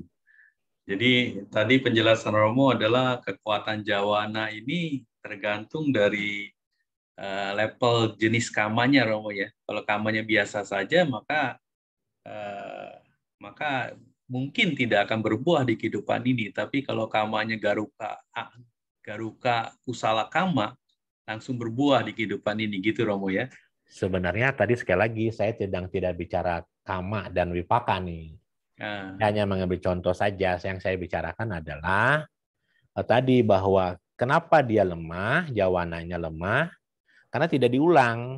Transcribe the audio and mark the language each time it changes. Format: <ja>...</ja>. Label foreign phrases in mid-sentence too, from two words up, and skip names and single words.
<id>Jadi tadi penjelasan Romo adalah kekuatan jawana ini tergantung dari level jenis kamanya Romo ya. Kalau kamanya biasa saja maka mungkin tidak akan berbuah di kehidupan ini. Tapi kalau kamanya</id> <pi>garuka kusala kama</pi> <id>langsung berbuah di kehidupan ini gitu Romo ya. Sebenarnya tadi sekali lagi saya tidak bicara kama dan wipaka nih. Hanya mengambil contoh saja. Yang saya bicarakan adalah tadi bahwa kenapa dia lemah, jawananya lemah, karena tidak diulang.</id>